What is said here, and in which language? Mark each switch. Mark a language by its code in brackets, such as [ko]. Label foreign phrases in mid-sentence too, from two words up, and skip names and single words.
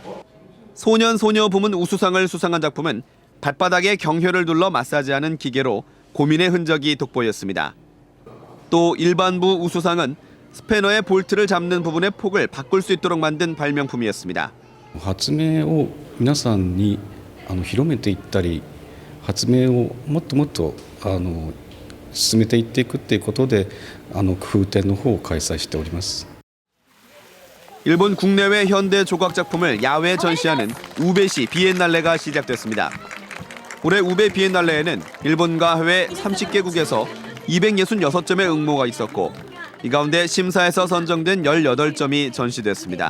[ko] 소년 소녀 부문 우수상을 수상한 작품은 발바닥에 경혈을 둘러 마사지하는 기계로 고민의 흔적이 돋보였습니다. 또 일반부 우수상은 스패너의 볼트를 잡는 부분의 폭을 바꿀 수 있도록 만든 발명품이었습니다. [ja] 発明を皆さんに広めていったり発明をもっともっと進めていっていくっていうことで工夫展の方を開催しております。 [ko] 일본 국내외 현대 조각 작품을 야외 전시하는 우베시 비엔날레가 시작됐습니다. 올해 우베 비엔날레에는 일본과 해외 30개국에서 266점의 응모가 있었고 이 가운데 심사에서 선정된 18점이 전시됐습니다.